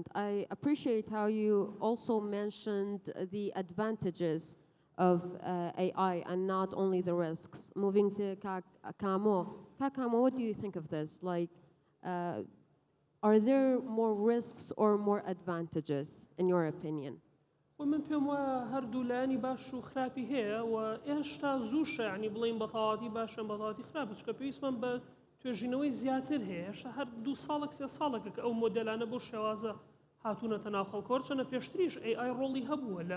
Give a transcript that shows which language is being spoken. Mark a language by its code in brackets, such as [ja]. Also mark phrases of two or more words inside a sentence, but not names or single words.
[en] I appreciate how you also mentioned the advantages of AI and not only the risks. Moving to Kamo. Kamo, what do you think of this? Like, are there more risks or more advantages, in your opinion? [ckb] ومن پێم وایە هەردوو لایانی باش و خراپی هەیە و ئێشتا زووشە یعنی بڵێن بەتەواتی باشە بەتەواتی خراپە چکە پێویستمان بە توێژینەوەی زیاتر هەیە هێشتا هەر 2 ساڵێک 3 ساڵێکە کە ئەو مۆدێلانە بۆ شێوازە هاتوونەتە ناو خەڵکەوە چۆنە پێشتریش AI ڕۆڵی هەبووە لە